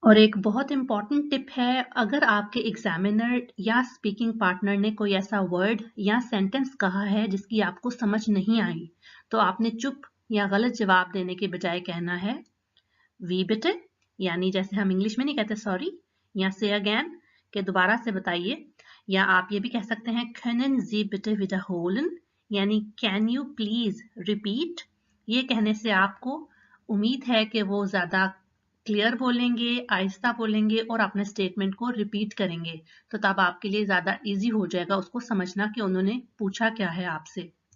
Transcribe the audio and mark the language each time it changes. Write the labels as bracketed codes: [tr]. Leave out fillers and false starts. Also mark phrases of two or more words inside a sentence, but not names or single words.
[hi] और एक बहुत इंपॉर्टेंट टिप है, अगर आपके एग्जामिनर या [en] speaking partner [hi] ने कोई ऐसा वर्ड या सेंटेंस कहा है जिसकी आपको समझ नहीं आई, तो आपने चुप या गलत जवाब देने के बजाय कहना है [de] wie bitte, [hi] यानी जैसे हम इंग्लिश में नहीं कहते सॉरी, या [en] say again [hi] के दोबारा से बताइए, या आप ये भी कह सकते हैं [de] können Sie bitte wiederholen, [en] यानी can you please repeat. [hi] ये कहने से आपको उम्मीद है कि वो ज्यादा क्लियर बोलेंगे, आहिस्ता बोलेंगे और अपने स्टेटमेंट को रिपीट करेंगे, तो तब आपके लिए ज्यादा इजी हो जाएगा उसको समझना कि उन्होंने पूछा क्या है आपसे।